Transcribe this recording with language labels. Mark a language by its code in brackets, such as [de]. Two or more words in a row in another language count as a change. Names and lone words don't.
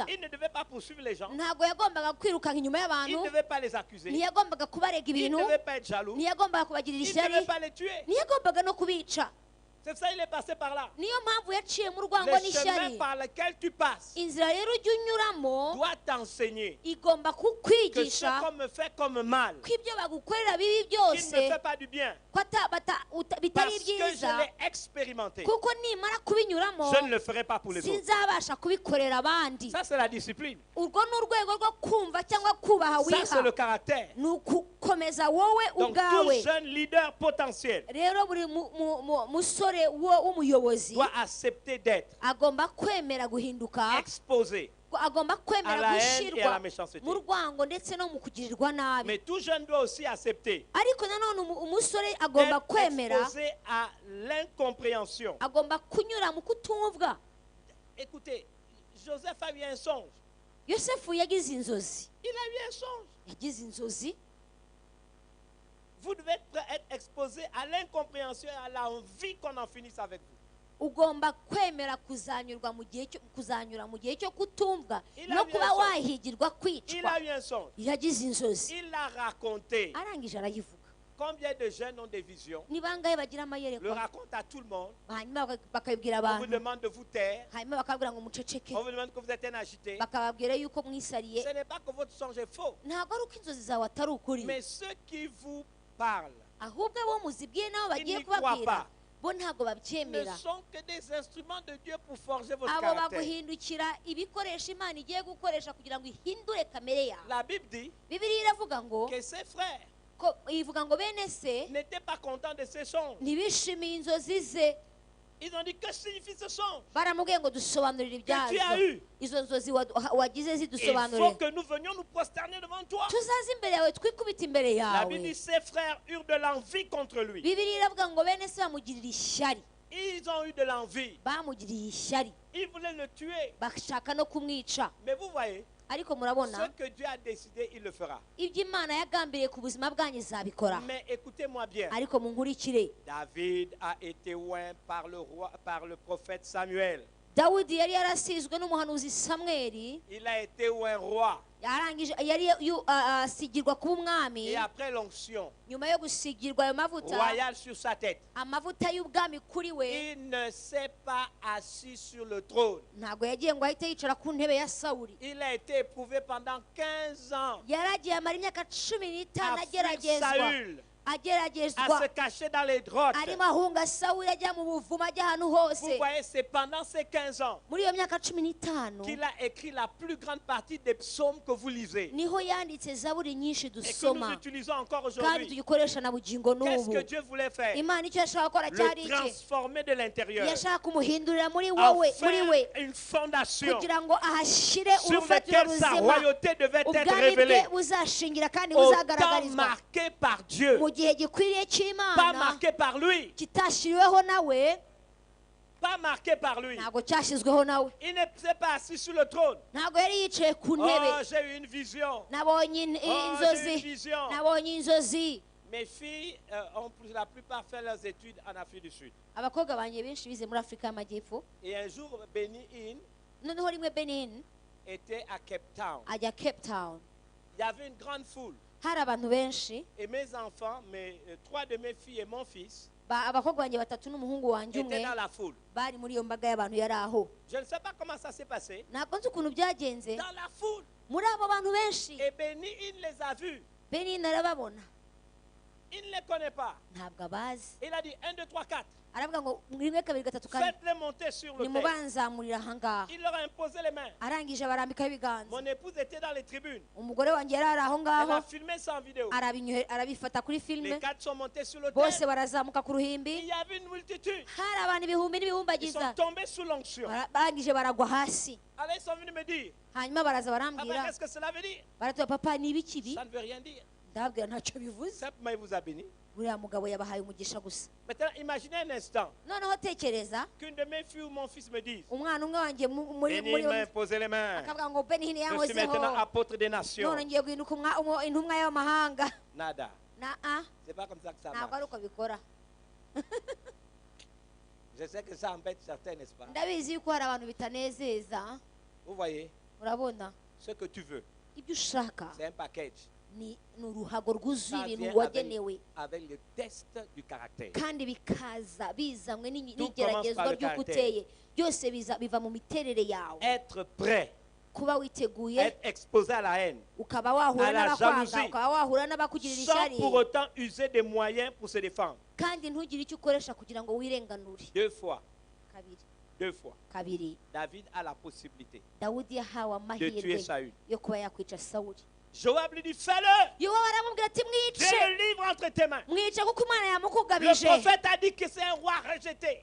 [fr] Il ne devait pas poursuivre les gens. [rw] Ntabwo yagombaga kwirukanka inyuma [fr] Il [rw] y'abantu, [fr] ne devait pas les accuser. [rw] ntiyagombaga kubarega [fr] Il [rw] ibintu, [fr] ne devait pas être jaloux. [rw] ntiyagombaga kubagirira [fr] Il ne devait [rw] ishyari, [fr] pas les tuer. [rw] ntiyagombaga no kubica. [fr] C'est ça, il est passé par là. [rw] niyo mpamvu yaciye mu rwango [fr] Le chemin [rw] n'ishyari. [fr] par lequel tu passes [rw] inzira rero ujya unyuramo [fr] doit t'enseigner [rw] igomba [fr] que ce [rw] kukwigisha [fr] qu'on me fait comme mal, [rw] ko ibyo bagukorera bibi [fr] qui ne me [rw] byose [fr] fait pas du bien, [rw] ko bitari [fr] parce que je [rw] byiza, [fr] l'ai expérimenté, [rw] kuko nimara kubinyuramo [fr] je ne le ferai pas pour les autres. [rw] sinzabasha kubikorera abandi. [fr] Ça, c'est la discipline. [rw] urwo ni urwego rwo kumva cyangwa kubaha [fr] Ça, c'est le [rw] wiha, [fr] caractère. [rw] ni ukukomeza wowe [fr] Donc, tout [rw] ubwawe. [fr] jeune leader potentiel [rw] rero buri musore w'umuyobozi [fr] doit accepter d'être [rw] agomba kwemera guhinduka, [fr] exposé [rw] agomba [fr] à [rw] kwemera [fr] la haine et à [rw] gushyirwa [fr] la méchanceté. [rw] mu rwango ndetse no mu kugirirwa nabi. [fr] Mais tout jeune doit aussi accepter [rw] ariko nanone umusore agomba [fr] d'être [rw] kwemera, [fr] exposé à l'incompréhension. [rw] agomba kunyura mu kutumvwa. [fr] Écoutez, Joseph a eu un songe. [rw] yosefu yagize inzozi, [fr] Il a eu un songe. [rw] yagize inzozi. [fr] Vous devez être exposé à l'incompréhension et à l'envie qu'on en finisse avec vous. [rw] ugomba kwemera kuzanyura mu gihe cyo kutumvwa [fr] Il a [rw] no [fr] eu [rw] kuba [fr] un songe. [rw] wahigirwa [fr] Il [rw] kwicwa. [fr] a eu un songe. [rw] yagize inzozi, [fr] Il l'a raconté. [rw] arangije arayivuga. [fr] Combien de jeunes ont des visions? [rw] ni bangahe bagira [fr] Le [rw] amayerekwa, [fr] raconte à tout le monde. [rw] hanyuma bakabibwira [fr] On vous [rw] abantu, [fr] demande de vous taire. [rw] hanyuma bakabwira ngo muceceke, [fr] On vous demande que vous êtes un agité. [rw] bakababwira yuko mwisariye. [fr] Ce n'est pas que votre songe est faux. [rw] ntabwo ari uko inzozi zawe atari ukuri, [fr] Mais ceux qui vous parlent [rw] ahubwo abo muzibwiye nabo [fr] Ils [rw] bagiye [fr] n'y croient [rw] kubabwira [fr] pas. [rw] bo ntabwo [fr] ne [rw] babyemera. [fr] sont que des instruments de Dieu pour forger votre [rw] abo [fr] caractère. [rw] baguhindukira ibikoresho Imana igiye gukoresha kugira ngo ihindure kamere yawe. [fr] La Bible dit [rw] Bibiliya iravuga ngo [fr] que ses frères [rw] ivuga ngo bene se [fr] n'étaient pas contents de ses songes. [rw] ntibishimiye inzozi ze. [fr] Ils ont dit, que signifie ce songe [rw] baramubwiye ngo dusobanurire [fr] que tu as [rw] ibyazo, [fr] eu? [rw] izo nzozi wagize [fr] Il faut [rw] zidusobanurire, [fr] que nous venions nous prosterner devant toi. [rw] tuzaze imbere yawe twikubita imbere [fr] La Bible [rw] yawe. [fr] dit, ses frères eurent de l'envie contre lui. [rw] Bibiliya iravuga ngo bene se bamugirira ishyari, [fr] Ils ont eu de l'envie. [rw] bamugiriye ishyari, [fr] Ils voulaient le tuer. [rw] bashaka no kumwica. [fr] Mais vous voyez, [rw] ariko [fr] ce [rw] murabona [fr] que Dieu a décidé, il le fera. [rw] ibyo Imana yagambiriye ku buzima bwanyu izabikora. [fr] Mais écoutez-moi bien. [rw] ariko munkurikire, [fr] David a été oint par le roi, par le prophète Samuel. [rw] dawidi yari yarasizwe n'umuhanuzi samweli, [fr] Il a été oint roi. [rw] yarangije yari asigirwa kuba umwami. [fr] Et après l'onction [rw] nyuma yo gusigirwa ayo mavuta, [fr] royale sur sa tête, [rw] amavuta y'ubwami kuri we, [fr] il ne s'est pas assis sur le trône. [rw] ntabwo yagiye ngo ahite yicara ku ntebe ya Sawuli. [fr] Il a été éprouvé pendant 15 ans [rw] yaragiye amara imyaka 15 [fr] à fuir [rw] ageragezwa, [fr] Saül, à [rw] ageragezwa, [fr] se cacher dans les grottes. [rw] arimo ahunga Sawuli ajya mu buvumo, ajya ahantu [fr] Vous [rw] hose. [fr] voyez, c'est pendant ces 15 ans [rw] muri iyo myaka 15 [fr] qu'il a écrit la plus grande partie des psaumes que vous lisez [rw] niho yanditse zaburi nyinshi [fr] et que nous [rw] dusoma [fr] utilisons encore [rw] kandi [fr] aujourd'hui. [rw] tugikoresha na bugingo [fr] Qu'est-ce [rw] n'ubu. [fr] que Dieu voulait faire? [rw] Imana icyo yashaka gukora cyari [fr] Le [rw] iki? [fr] transformer de l'intérieur, [rw] yashaka kumuhindurira muri [fr] en [rw] wowe, muri [fr] faire [rw] we, [fr] une fondation [rw] kugira ngo ahashyire [fr] sur [rw] urufatiro [fr] laquelle sa [rw] ruzima, [fr] royauté devait être [rw] ubwami [fr] révélée. [rw] bwe buzashingira kandi [fr] Au temps [rw] buzagaragarizwa [fr] marqué par Dieu, [rw] mu gihe gikwiriye [fr] pas [rw] cy'Imana, [fr] marqué par lui, [rw] kitashyiriweho nawe, [fr] pas marqué par lui. [rw] ntabwo cyashyizweho nawe. [fr] Il ne s'est pas assis sur le trône. [rw] ntabwo yari yicaye ku [fr] Oh, [rw] ntebe. [fr] j'ai eu une vision. [rw] nabonye [fr] Oh, j'ai eu une [rw] inzozi, [fr] vision. [rw] nabonye inzozi. [fr] Mes filles ont pour la plupart fait leurs études en Afrique du Sud. [rw] abakobwa banjye benshi bize muri Afurika y'Amajyepfo. [fr] Et un jour, Benny Hinn [rw] noneho rimwe Benin [fr] était à Cape Town. [rw] ajya Cape Town, [fr] Il y avait une grande foule. [rw] hari abantu benshi, [fr] Et mes enfants, trois de mes filles et mon fils, [rw] abakobwa banjye batatu n'umuhungu wanjye umwe [fr] étaient dans la foule. [rw] bari muri iyo mbaga y'abantu yari aho. [fr] Je ne sais pas comment ça s'est passé. [rw] ntabwo nzi ukuntu byagenze, [fr] Dans la foule. [rw] muri abo bantu benshi [fr] Et Benny Hinn les a vus. [rw] Benin arababona, [fr] Il ne les connaît pas. [rw] ntabwo abazi. [fr] Il a dit 1, 2, 3, 4. [rw] aravuga ngo rimwe kabiri gatatu kane, [fr] Faites-les monter sur le terre. [rw] nimubanzamurira ahangaha. [fr] Il leur a imposé les mains. [rw] arangije barambikaho ibiganza. [fr] Mon épouse était dans les tribunes. [rw] umugore wanjye yari ari aho [fr] Elle [rw] ngaho, [fr] a filmé ça en vidéo. [rw] arabifata kuri [fr] Les [rw] filime, [fr] 4 sont montés sur le [rw] bose [fr] terre. [rw] barazamuka ku [fr] Il [rw] ruhimbi, [fr] y avait une multitude. [rw] hari abantu ibihumbi [fr] Ils sont [rw] n'ibihumbagiza, [fr] tombés sous l'onction. [rw] barangije baragwa hasi. [fr] Alors ils sont venus me dire, [rw] hanyuma baraza papa, barambwira, [fr] qu'est-ce que cela veut dire? [rw] baratuba papa ni ibiki ibi? [fr] Ça ne veut rien dire. [rw] ndababwira ntacyo bivuze, [fr] Simplement, il vous a béni. [rw] uriya mugabo yabahaye umugisha gusa. [fr] Maintenant, imaginez un instant [rw] noneho tekereza [fr] qu'une de mes filles ou mon fils me dise, [rw] umwana umwe wanjye muri [fr] Béni m'a imposé les mains. [rw] akavuga ngo Benin [fr] Je suis maintenant [rw] yankozeho, [fr] apôtre des nations. [rw] none ngiye guhinduka intumwa y'amahanga. [fr] Nada. [rw] na [fr] C'est pas comme ça que ça [rw] ntabwo [fr] marche. [rw] ari uko bikora. [fr] Je sais que ça embête certains, n'est-ce pas? [rw] ndabizi yuko hari abantu bitanezeza. [fr] Vous voyez, [rw] urabona [fr] ce que tu veux, [rw] ibyo ushaka [fr] c'est un package. [rw] ni uruhago rwuzuye [fr] Ça [rw] ibintu [fr] vient [rw] wagenewe [fr] avec le test du caractère. [rw] kandi bikaza bizanywe [fr] Tout commence par [rw] n'igeragezwa [fr] le [rw] ry'uko [fr] caractère. [rw] uteye byose biva mu miterere yawe [fr] Être prêt, [rw] kuba witeguye [fr] être exposé à la haine, [rw] ukaba wahura [fr] à la [rw] n'abakwanga [fr] jalousie, [rw] ukaba wahura n'abakugirira [fr] sans [rw] ishyari [fr] pour autant user des moyens pour se défendre. [rw] kandi ntugire icyo ukoresha kugira ngo wirenganure [fr] Deux fois, [rw] kabiri [fr] David a la possibilité [rw] dawudi yahawe [fr] de tuer [rw] amahirwe [fr] Saül. [rw] yo kuba yakwica sawuli [fr] Joab lui dit, fais-le. [rw] yowabu aramubwira ati [fr] J'ai [rw] mwice [fr] le livre entre tes mains. [rw] mwice kuko imana [fr] Le [rw] yamukugabije [fr] prophète a dit que c'est un roi rejeté.